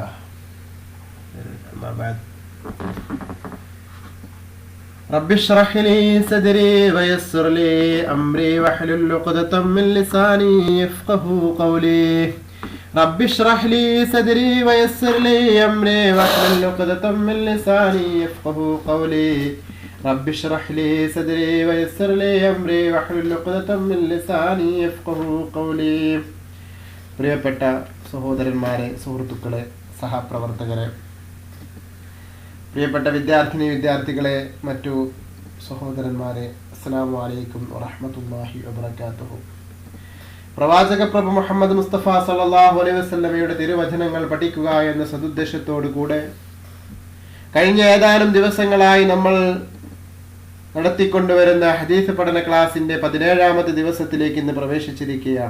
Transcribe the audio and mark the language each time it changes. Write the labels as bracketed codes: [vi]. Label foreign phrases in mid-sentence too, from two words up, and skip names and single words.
[ar] أما بعد، رب اشرح لي صدري ويسر لي أمري واحلل عقدة من لساني يفقهوا قولي. رب اشرح لي صدري ويسر لي أمري واحلل عقدة من لساني يفقهوا قولي. رب اشرح لي صدري ويسر لي أمري واحلل عقدة من لساني يفقهوا قولي. [ml] പ്രിയപ്പെട്ട സഹോദരന്മാരെ, സുഹൃത്തുക്കളെ, സഹപ്രവർത്തകരെ, പ്രിയപ്പെട്ട വിദ്യാർത്ഥികളെ, മറ്റു സഹോദരന്മാരെ, [ar] السلام عليكم ورحمة الله وبركاته. [ml] പ്രവാചക പ്രഭു മുഹമ്മദ് മുസ്തഫ [ar] صلى الله عليه وسلم [ml] തിരുവചനങ്ങൾ പഠിക്കുക എന്ന സദുദ്ദേശത്തോടു കൂടെ കഴിഞ്ഞ ഏതാനും ദിവസങ്ങളായി നമ്മൾ നടത്തിക്കൊണ്ടുവരുന്ന ഹദീസ് പഠന ക്ലാസിന്റെ 17ാമത്തെ ദിവസത്തിലേക്ക് ഇന്ന് പ്രവേശിച്ചിരിക്കുകയാണ്.